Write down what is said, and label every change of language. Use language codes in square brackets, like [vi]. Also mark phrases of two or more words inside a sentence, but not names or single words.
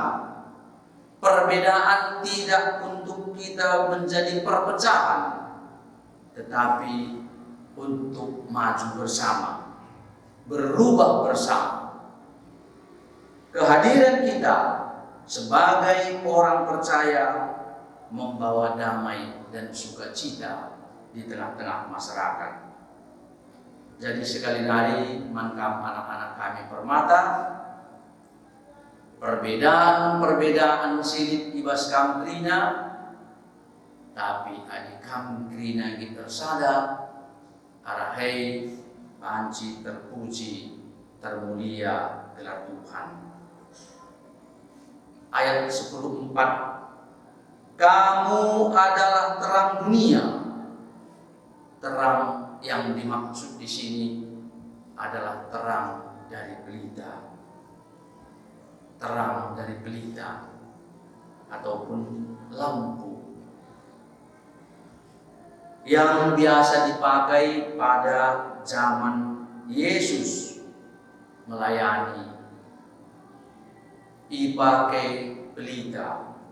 [id] Perbedaan tidak untuk kita menjadi perpecahan, tetapi untuk maju bersama, berubah bersama. Kehadiran kita sebagai orang percaya membawa damai dan sukacita di tengah-tengah masyarakat. Jadi sekali lagi [btx] mangkam anak-anak kami Permata, perbedaan silip ibas kam krina, tapi adik kam krina kita sadar arahai panci terpuji termulia gelar Tuhan. [id] Ayat 10:4, kamu adalah terang dunia. Terang yang dimaksud di sini adalah terang dari pelita. Terang dari pelita ataupun lampu yang biasa dipakai pada zaman Yesus melayani, dipakai pelita.